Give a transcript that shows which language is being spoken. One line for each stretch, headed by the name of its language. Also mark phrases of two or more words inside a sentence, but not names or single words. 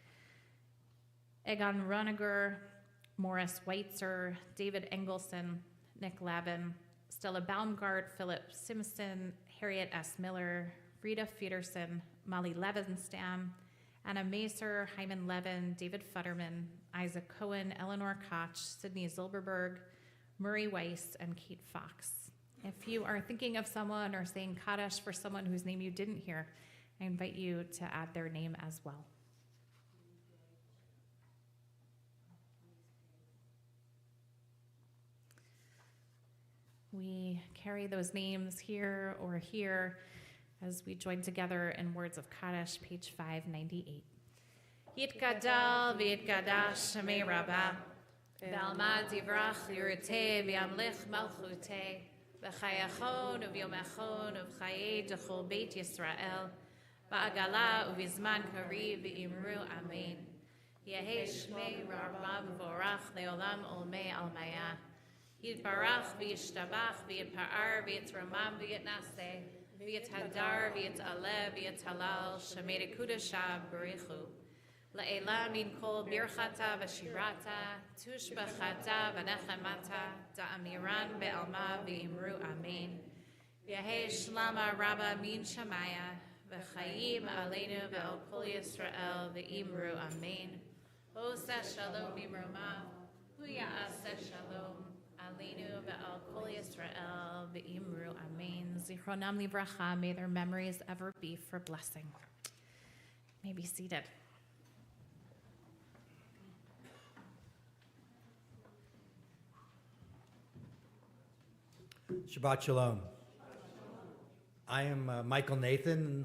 English: Egon Roniger, Morris Weitzer, David Engelson, Nick Lavin, Stella Baumgart, Philip Simpson, Harriet S. Miller, Rita Federson, Molly Levenstam, Anna Macer, Hyman Levin, David Futterman, Isaac Cohen, Eleanor Koch, Sydney Zilberberg, Murray Weiss, and Kate Fox. If you are thinking of someone or saying Kaddish for someone whose name you didn't hear, I invite you to add their name as well. We carry those names here or here as we join together in Words of Kaddish, page 598.
Aramaic: יתגדל ויתקדש שמה רבא. בעלמא דברא כרעותה וימליך מלכותה. בחייכון וביומיכון ובחיי דכל בית ישראל. בעגלא ובזמן קריב ואמרו אמן. יהא שמה רבא מברך לעלם עלמי עלמיא. יתברך וישתבח ויתפאר ויתרומם ויתנשא. ויתהדר ויתעלה ויתהלל שמה דקדשא בריך הוא. לעלא מן כל ברכתא ושירתא, תשבחתא ונחמתא, דאמירן בעלמא ואמרו אמן. ויהא שלמא רבא מן שמיא, וחיים עלינו ועל כל ישראל ואמרו אמן.
Hebrew: עושה שלום במרומיו, הוא יעשה שלום, עלינו ועל כל ישראל ואמרו אמן. זכרונם לברכה,
English: may their memories ever be for blessing. You may be seated.
Hebrew: שבת שלום.
English: I am Michael Nathan.